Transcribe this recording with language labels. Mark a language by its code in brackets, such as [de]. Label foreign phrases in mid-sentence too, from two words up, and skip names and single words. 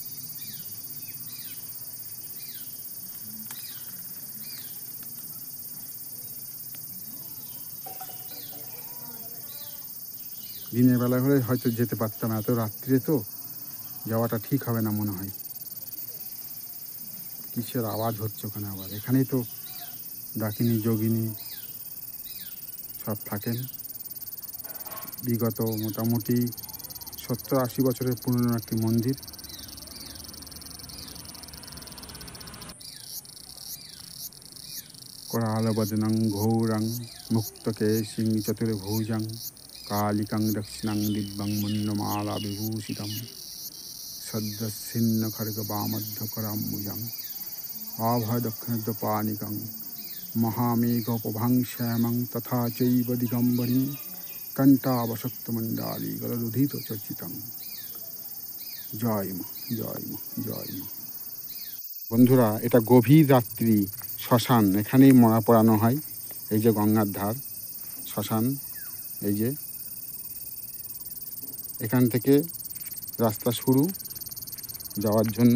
[bn] দিনের বেলা হলে হয়তো যেতে পারতাম, এত রাত্রে তো যাওয়াটা ঠিক হবে না মনে হয়। কিসের আওয়াজ হচ্ছে ওখানে আবার? এখানেই তো ডাকিনী, যোগিনী সব থাকেন। বিগত মোটামুটি 70-80 বছরের পুরনো একটি মন্দির। [sa] करालवदनं घोरं मुक्तकेशिं चतुर्भुजं कालिकं दक्षिणं दिव्यं मन्नमालाविभूषितं सद्दस्सिन्नखड्गवामध्यकराम्बुजम् आभयदक्षिणद्वारपाणिकं महामेघोपभां श्यामं तथा चैव दिगम्बरीं कण्ठावशक्तमण्डाली गलरुधितचर्चितं। [bn] জয় মা, জয় মা, জয় মা। বন্ধুরা, এটা গভীর রাত্রি শ্মশান, এখানেই মরা পোড়ানো হয়। এই যে গঙ্গার ধার, শ্মশান, এই যে এখান থেকে রাস্তা শুরু যাওয়ার জন্য।